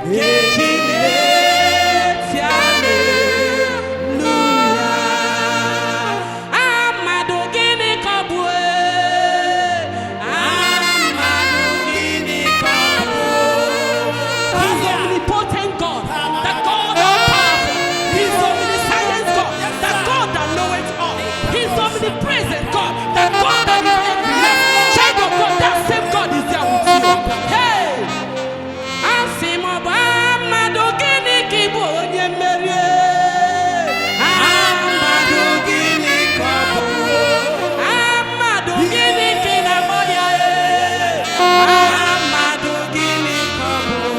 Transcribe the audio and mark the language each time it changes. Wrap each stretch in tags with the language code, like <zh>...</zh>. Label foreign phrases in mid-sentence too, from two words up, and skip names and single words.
<ig>Eji na-eti hallelujah. Amadu gịnị ka ọ bụ, eh? Amadu gịnị ka ọ bụ?</ig> <en>He's omnipotent God, the God of power. He's omniscient God, the God that knoweth all. He's omnipresent God, the God that is everywhere. Child of God, that same God is there with you. Hey!</en> <ig>Asị m, ọ bụ Amadu gịnị ka ị bụ onye mmeri? Amadu gịnị ka ọ bụ? Amadu gịnị ka ị na-akpọ ya? Amadu gịnị ka ọ bụ?</ig>